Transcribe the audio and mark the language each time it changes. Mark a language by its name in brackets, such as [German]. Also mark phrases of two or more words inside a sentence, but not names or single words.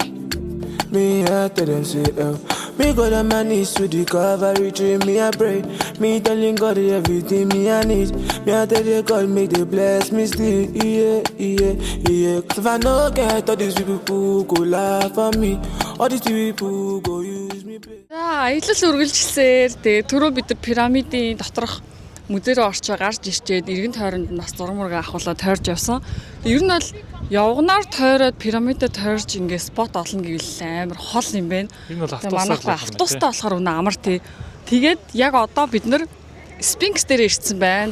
[Nigerian Pidgin] Me, I tell them say me go on my knees to the Calvary tree. Me I pray. Me telling God everything me I need. Me I tell the God make they bless me still. Yeah. Cause if I no get all these people go laugh at me. All these people go use me. [Mongolian] За аялал үргэлжилсээр тэгээ түрүү бид нар пирамидын доторх музей рүү орчоо гарч ирчээд эргэн тойронд нас зураг мураг авахлаа тойрж явсан. Ер нь бол явганаар тойроод пирамидад тойрж ингээ спот олно гэвэл амар хол юм байна. Энэ бол автобустай болохоор үнэ амар тий. Тэгээд яг одоо бид нар Спинкс дээр ирсэн байна.